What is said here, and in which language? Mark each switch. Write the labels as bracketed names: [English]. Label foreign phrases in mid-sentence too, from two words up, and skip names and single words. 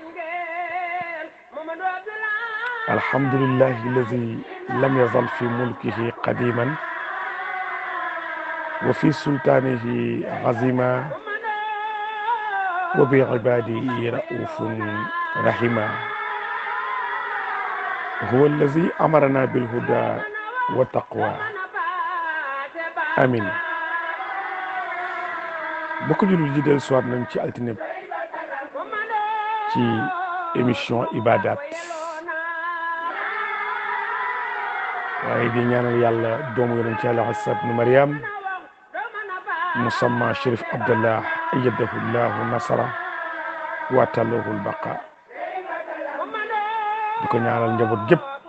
[Arabic] الحمد لله الذي لم يزل في ملكه قديما وفي سلطانه عظيما وبعباده رؤوف رحيما هو الذي أمرنا بالهدى والتقوى [Wolof] amin bokk jullit ji del soir nañ ci altine ci émission ibadat waaye di ñaanal yàlla doomu yonent ci yàlla Isa ibn Maryam musamma Chérif Abdallah [Arabic] أيده الله نصره وأطال له البقاء [Wolof] di ko ñaanal njaboot gépp